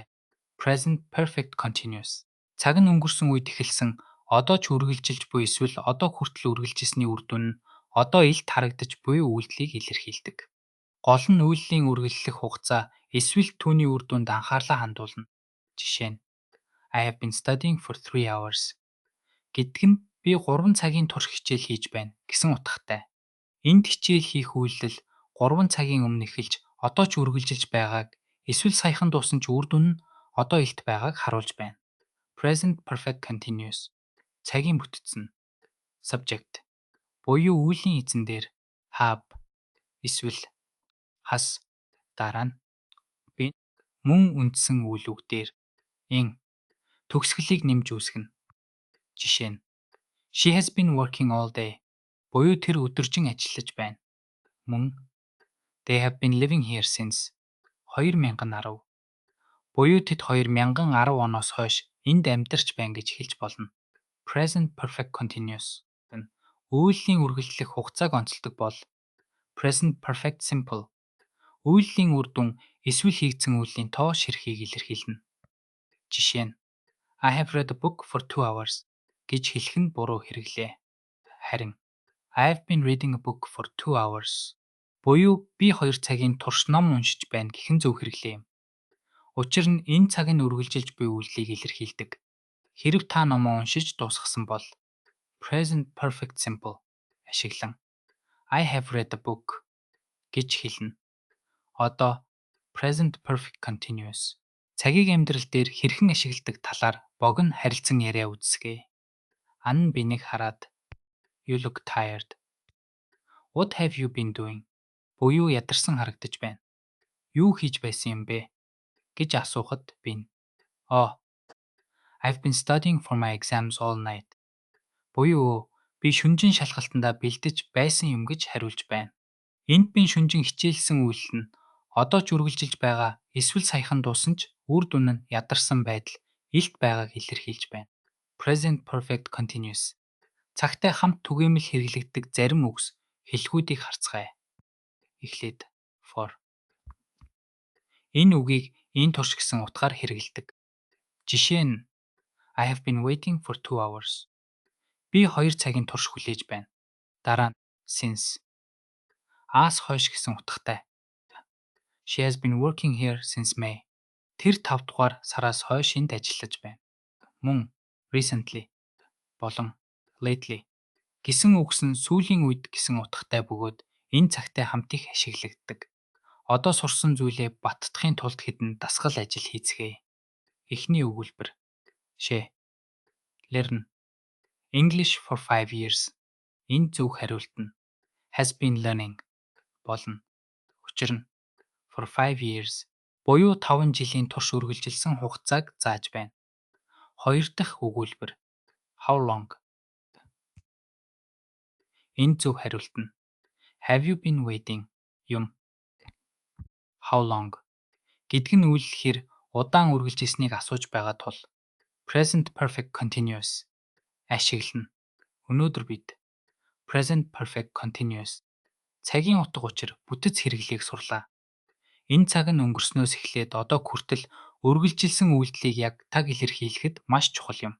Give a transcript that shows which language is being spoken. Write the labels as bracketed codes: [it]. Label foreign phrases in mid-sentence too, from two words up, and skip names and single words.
[en] Present Perfect Continuous. [mn] Цаг нь өнгөрсөн үед эхэлсэн одоо ч үргэлжилж буй эсвэл одоо хүртэл үргэлжилсэний үр дүн нь одоо илт харагдаж буй үйлдэлийг илэрхийлдэг. Гол нь үйлдлийн үргэлжлэх хугацаа эсвэл түүний үр дүнд анхаарлаа хандуулна. Жишээ нь [en] I have been studying for 3 hours [mn] гэдг нь би 3 цагийн турш хичээл хийж байна гэсэн утгатай. Энд хичээл хийх үйлдэл 3 цагийн өмнө эхэлж одоо ч үргэлжилж байгааг эсвэл саяхан дуусан ч үр дүн нь одоо илт байгааг харуулж байна. [en] Present Perfect Continuous. [mn] Цагийн бүтцэн. Subject. Буюу үеийн эзэн дээр have эсвэл has дараа нь been мөн үндсэн үйл үг дээр in төгсгөлийг нэмж үүсгэнэ. Жишээ нь [en] She has been working all day. [mn] Буюу тэр өдөржин ажиллаж байна. [en] Мөн They have been living here since 2010. [mn] Буюу тэд 2010 оноос хойш энд амьдарч байна гэж хэлж болно. [en] Present Perfect Continuous. [mn] Үйлдлийн үргэлжлэх хугацааг онцолдог бол [en] Present Perfect Simple. [mn] Үйлдлийн үр дүн эсвэл хийгдсэн үйлдлийн тоо ширхгийг илэрхийлнэ. Жишээ нь [en] I have read a book for 2 hours [mn] гэж хэлэх нь буруу хэрэглээ. Харин [en] I have been reading a book for 2 hours [mn] буюу би 2 цагийн турш ном уншиж байна гэх нь зөв хэрэглээ юм. Учир нь энэ цаг нь үргэлжилж буй үйлдэлийг илэрхийлдэг. Хэрэв та номоо уншиж дуусгасан бол [en] Present Perfect Simple [mn] ашиглан [en] I have read a book [mn] гэж хэлнэ. [en] Одоо Present Perfect Continuous. [mn] Цагийг амьдрал дээр хэрхэн ашигладаг талаар богино харилцан яриа үзсгэе. Ан бинийг хараад [en] You look tired. What have you been doing? [mn] Буюу ядарсан харагдаж байна. Юу хийж байсан юм бэ? Гэж асуухад би [en] I've been studying for my exams all night. [mn] Буюу би шөнөжин шалгалтандаа бэлдэж байсан юм гэж хариулж байна. Энд би шөнөжин хичээлсэн үйлдэл нь одоо ч үргэлжилж байгаа эсвэл саяхан дуусан ч үр дүн нь ядарсан байдал илт байгааг илэрхийлж байна. [en] Present Perfect Continuous. [mn] Цагтай хамт түгээмэл хэрэглэгддэг зарим үгс хэлхүүдийг харцгаая. Эхлээд for. Энэ үгийг энэ турш гэсэн утгаар хэрэглэдэг. [en] Жишээ нь I have been waiting for 2 hours. [mn] Би 2 цагийн турш хүлээж байна. Дараа нь since. Аас хойш гэсэн утгатай. [en] She has been working here since May. [mn] Тэр 5 дугаар сараас хойш энд ажиллаж байна. Мөн recently болон lately гэсэн үгс нь сүүлийн үед гэсэн утгатай бөгөөд энэ цагтаа хамт их ашиглагддаг. Одоо сурсан зүйлээ баттахын тулд хэдэн дасгал ажил хийцгээе. Эхний өгүүлбэр. [en] She learn English for 5 years. [mn] Энэ зөв хариулт нь [en] has been learning [mn] болно. Учир нь [en] for 5 years [mn] буюу 5 жилийн турш үргэлжилсэн хугацааг зааж байна. Хоёр дахь өгүүлбэр [en] how long. [mn] Энэ зөв хариулт нь [en] have you been waiting [mn] юм. [en] How long [mn] гэдг нь үйлдэхээр удаан үргэлжилсэнийг асууж байгаа тул [en] Present Perfect Continuous [mn] ашиглана. Өнөөдөр бид [en] Present Perfect Continuous [mn] цагийн утга учир бүтэц хэрэглээг сурлаа. Энэ цаг нь өнгөрснөөс эхлээд одоо хүртэл үргэлжилсэн үйлдэлийг яг таг илэрхийлэхэд маш чухал юм.